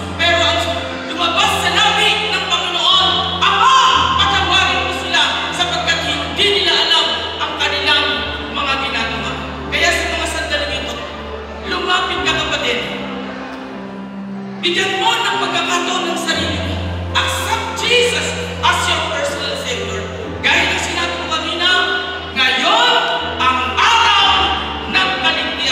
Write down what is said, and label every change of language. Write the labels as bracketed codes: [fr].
[tl] Pero ang lumabas sa labi ng Panginoon, Ama, patawarin mo sila sapagkat hindi nila alam ang kanilang mga ginagawa. Kaya sa mga sandaling ito, lumapit ka kapatid. Bigyan mo ng pagkakataon ng sarili mo. [en] Accept Jesus as your personal Savior. [tl] Gaya ng sinabi ko kanina, ngayon ang araw ng kaligtasan.